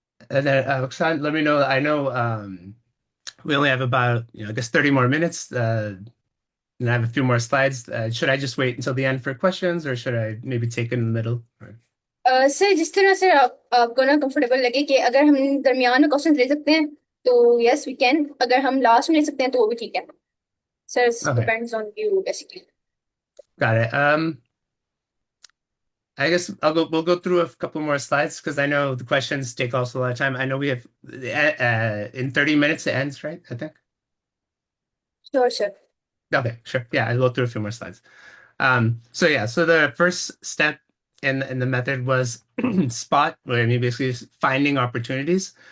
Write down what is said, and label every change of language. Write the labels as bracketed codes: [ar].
[en] And then Oksana, let me know. I know we only have about I guess 30 more minutes, and I have a few more slides. Should I just wait until the end for questions, or should I maybe take it in the middle? [hi] Sir जिस तरह से आपको ना comfortable लगे कि अगर हम दरमियान में क्वेश्चन ले सकते हैं तो [en] yes we can, [hi] अगर हम लास्ट में ले सकते हैं तो वो भी ठीक है sir, [en] Okay, depends on you basically. got it. I guess we'll go through a couple more slides because I know the questions take also a lot of time. I know we have in 30 minutes it ends, right? I think. Sure sir. Okay, sure. Yeah, I'll go through a few more slides. So yeah, so the first step in the method was spot, where I mean basically is finding opportunities.